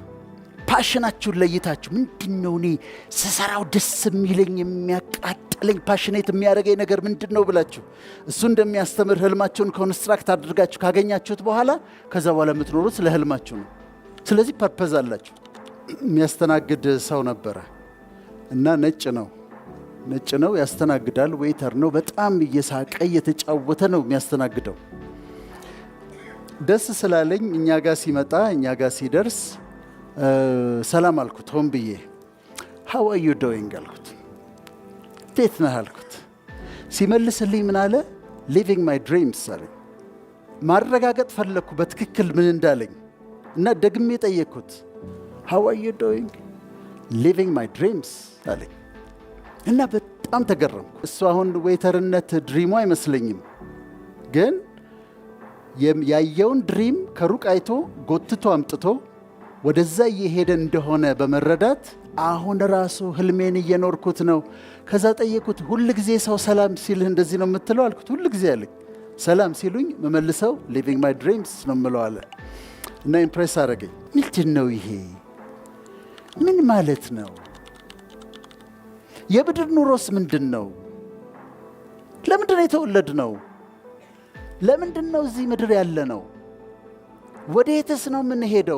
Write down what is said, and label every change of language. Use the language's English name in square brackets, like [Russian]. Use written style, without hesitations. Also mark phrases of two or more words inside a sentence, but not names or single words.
[Amharic] ፓሽናችሁን ለይታችሁ፣ ምንድን ነው እኔ ስሰራው ደስ የሚለኝ የሚያቃጥለኝ ፓሽኔት የሚያደርገኝ ነገር ምንድን ነው ብላችሁ እሱ እንደሚያስተምር ህልማችሁን ኮንስትራክት አድርጋችሁ ካገኛችሁት በኋላ ከዛ በኋላ የምትኖሩት ስለ ህልማችሁ ነው። ስለዚህ ፐርፐዝ አላችሁ። የሚያስተናግድ ሰው ነበረ እና ነጭ ነው ያስተናግዳል። ዌይተር ነው። በጣም እየሳቀ እየተጫወተ ነው የሚያስተናግደው። ደስ ስላለኝ እኛ ጋር ሲመጣ፣ እኛ ጋር ሲደርስ ሰላም አልኩት። ሆን ብዬ [English] how are you doing [Amharic] አልኩት። እንዴት ነህ አልኩት። ሲመልስልኝ ምን አለ? [English] living my dreams [Amharic] አለኝ። ማረጋገጥ ፈለግኩ በትክክል ምን እንዳለኝ እና ደግሜ ጠየቅኩት። [English] how are you doing? living my dreams [Amharic] አለኝ እና በጣም ተገረምኩ። እሱ አሁን ዌይተርነት ድሪሙ አይመስለኝም፣ ግን ያየውን ድሪም ከሩቅ አይቶ ጎትቶ አምጥቶ ወደዛ እየሄደ እንደሆነ በመረዳት አሁን ራሱ ህልሜን እየኖርኩት ነው። ከዛ ጠየቁት፣ ሁል ጊዜ ሰው ሰላም ሲልህ እንደዚህ ነው የምትለው አልኩት። ሁል ጊዜ አለኝ። ሰላም ሲሉኝ መመልሰው [English] living my dreams [Amharic] ነው የምለው አለ እና ኢምፕሬስ አደረገኝ። ምንድን ነው ይሄ? ምን ማለት ነው? የምድር ኑሮስ ምንድን ነው? ለምንድን ነው የተወለድ ነው? ለምንድን ነው እዚህ ምድር ያለ ነው? ወዴትስ ነው የምንሄደው?